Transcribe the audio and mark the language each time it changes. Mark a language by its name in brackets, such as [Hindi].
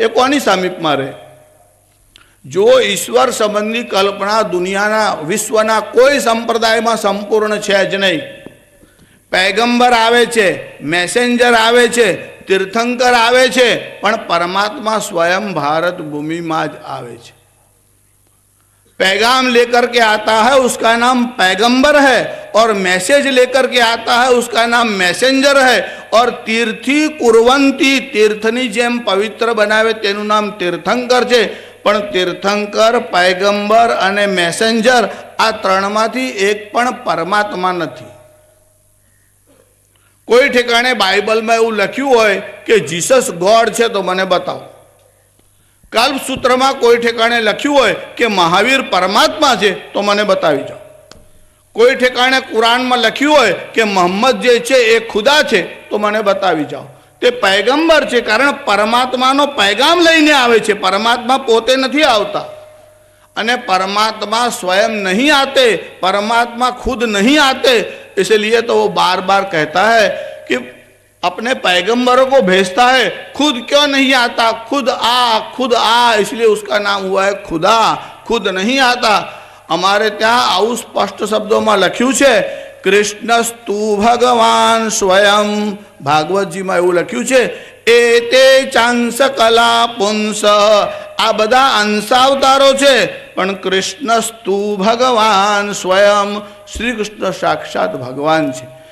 [Gujarati] એ કોની સમીપમાં રહે? જો ઈશ્વર સંબંધી કલ્પના દુનિયાના વિશ્વના કોઈ સંપ્રદાયમાં સંપૂર્ણ છે જ નહીં. પૈગંબર આવે છે, મેસેન્જર આવે છે, તીર્થંકર આવે છે, પણ પરમાત્મા સ્વયં ભારત ભૂમિમાં જ આવે છે. [Hindi] पैगाम लेकर के आता है उसका नाम पैगंबर है, और मैसेज लेकर के आता है उसका नाम मैसेंजर है. [Gujarati] और तीर्थी कुर्वंती, तीर्थनी जेम पवित्र बनावे तेનું નામ તીર્થંકર છે. પણ તીર્થંકર, પૈગંબર અને મેસેન્જર આ ત્રણમાંથી એક પણ પરમાત્મા નથી. કોઈ ઠેકાણે બાઇબલમાં એવું લખ્યું હોય કે જીસસ ગોડ છે તો મને બતાવો. કલ્પસૂત્રમાં કોઈ ઠેકાણે લખ્યું હોય કે મહાવીર પરમાત્મા છે તો મને બતાવી જાઓ. કોઈ ઠેકાણે કુરાનમાં લખ્યું હોય કે મોહમ્મદ જે છે એ ખુદા છે તો મને બતાવી જાઓ. તે પૈગંબર છે, કારણ પરમાત્માનો પૈગામ લઈને આવે છે, પરમાત્મા પોતે નથી આવતા. [Hindi] અને परमात्मा स्वयं नहीं आते, परमात्मा खुद नहीं आते, इसलिए तो वो बार बार कहता है कि अपने पैगंबरों को भेजता है, खुद क्यों नहीं आता? खुद आ, इसलिए उसका नाम हुआ है खुदा. खुद नहीं आता. [Gujarati] हमारे ત્યાં આવું સ્પષ્ટ શબ્દોમાં લખ્યું છે, કૃષ્ણસ્તુ ભગવાન સ્વયં. ભાગવતજીમાં એવું લખ્યું છે, એતે ચાંસ કલા પુંસ. આ બધા અંશાવતારો છે, પણ કૃષ્ણસ્તુ ભગવાન સ્વયં, શ્રી કૃષ્ણ સાક્ષાત ભગવાન છે.